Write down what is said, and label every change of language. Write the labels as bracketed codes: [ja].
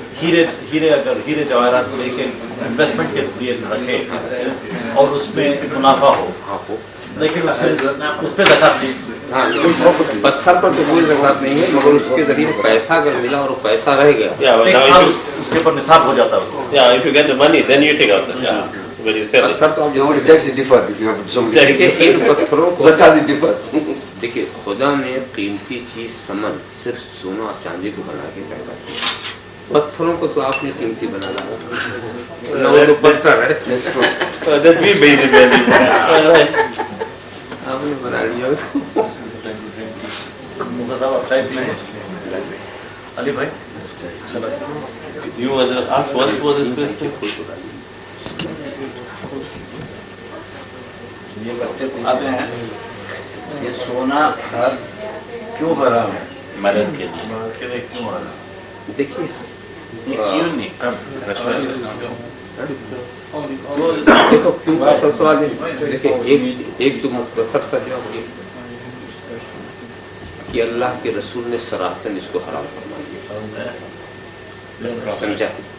[hi] हीरे अगर हीरे जवाहरात लेके इन्वेस्टमेंट के लिए रखे और उसमें मुनाफा हो, हाँ हो लेकिन उस पे ज़कात नहीं। हाँ, पत्थर पर तो कोई ज़कात नहीं है, मगर उसके जरिए पैसा अगर मिला और वो पैसा रह गया, एक साल उसके ऊपर निसाब हो जाता है। [en] Yeah, if you get the money, then you take out the, yeah, when you sell it. [hi] पत्थर तो आप [en] No, the tax is different if you have so many. [hi] देखिए इन पत्थरों को, [en] Zakat is different. [hi] देखिए खुदा ने कीमती चीज समन सिर्फ सोना और चांदी को बना के पैदा किया, पत्थरों को तो आपने कीमती बना डाला, ना वो तो पत्थर है, [en] That's true. That we made it very. [hi] आपने बना लिया उसको। मूसा साहब आप चाय पिएंगे? अली भाई चलो। [en] You want to ask what for this question? [hi] ये बच्चे पूछते हैं ये सोना घर क्यों हराम है? मदद के लिए। मर्द के लिए क्यों हराम? देखिए ये क्यों नहीं? देखो क्यों का तो सवाल है, देखिए एक तो मुख्तसर सा जवाब ये कि अल्लाह के रसूल ने सराहतन इसको हराम फरमा दिया, समझा?